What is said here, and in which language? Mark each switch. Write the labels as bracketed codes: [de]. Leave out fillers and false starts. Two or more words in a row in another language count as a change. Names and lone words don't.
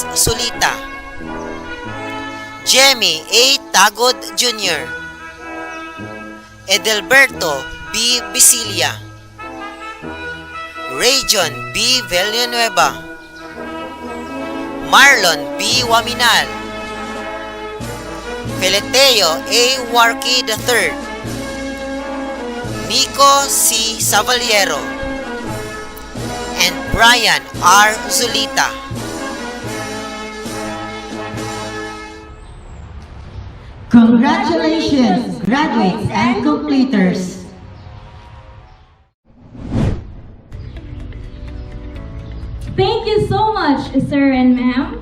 [en] Solita, Jemmy A. Tagod Jr., Edelberto B. Bisilia, Rajon B. Villanueva, Marlon B. Waminal, Feleteo A. Warki III, Nico C. Savaliero, and Brian R. Zulita. Congratulations, graduates and completers! Thank you so much, sir and ma'am.